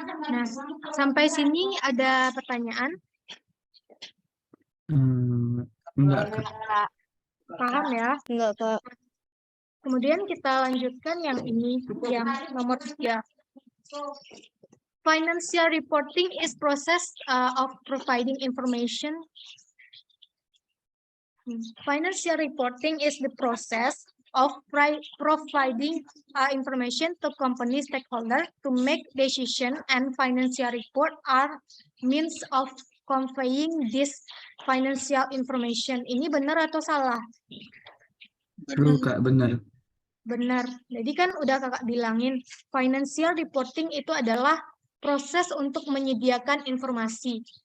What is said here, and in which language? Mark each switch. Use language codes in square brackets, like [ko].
[id] Nah, sampai sini ada pertanyaan? Enggak, Kak. Paham ya? Enggak, Kak. Kemudian kita lanjutkan yang ini, yang nomor 3. [en] Financial reporting is process of providing information. Financial reporting is the process of providing information to company stakeholder to make decision, and financial report are means of conveying this financial information. [id] Ini benar atau salah? Betul, Kak, benar. Benar. Jadi kan udah kakak bilangin, financial reporting itu adalah proses untuk menyediakan informasi.